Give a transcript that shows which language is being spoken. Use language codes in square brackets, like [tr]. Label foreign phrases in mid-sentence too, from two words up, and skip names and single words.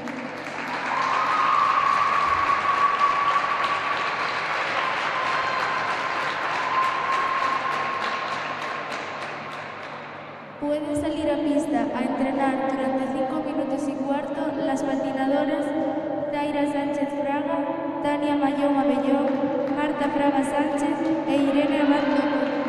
[es] Pueden salir a pista a entrenar durante 5 minutos y cuarto las patinadoras Daira Sánchez Fraga, Tania Mayón Abellón, Marta Fraga Sánchez e Irene Abad López.